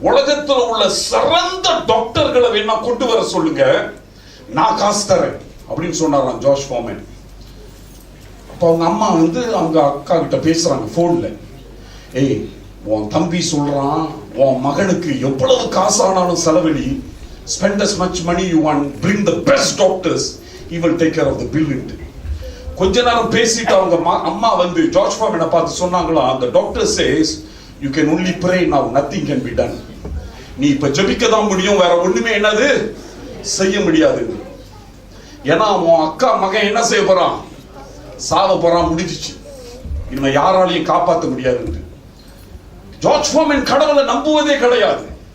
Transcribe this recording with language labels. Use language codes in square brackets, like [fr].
[ta] உலகத்துல உள்ள சிறந்த டாக்டர்களை வேணா கொண்டு வர சொல்லுங்க, நான் காசு தரேன் அப்படின்னு சொன்னாராம் ஜார்ஜ் ஃபார்மேன். அப்ப அவங்க அம்மா வந்து அவங்க அக்கா கிட்ட பேசுறாங்க போன்ல, ஏய் உன் தம்பி சொல்றான் உன் மகனுக்கு எவ்வளவு காசானாலும் செலவழி, [en] spend as much money you want, bring the best doctors, he will take care of the bill. [ta] கொஞ்ச நேரம் பேசிட்டு அவங்க அம்மா வந்து ஜார்ஜ் ஃபார்மேனை பார்த்து சொன்னாங்களா, [en] the doctor says you can only pray now, nothing can be done. [ta] நீ இப்ப ஜெபிக்க தான் முடியும், வேற ஒண்ணுமே என்னது செய்ய முடியாது. ஏன்னா உன் அக்கா மகன் என்ன செய்ய போறான், சாவ போறான், முடிஞ்சிச்சு, இனிமே யாராலையும் காப்பாற்ற முடியாது. ஜார்ஜ் ஃபார்மேன் கடவுளை நம்புவதே கிடையாது.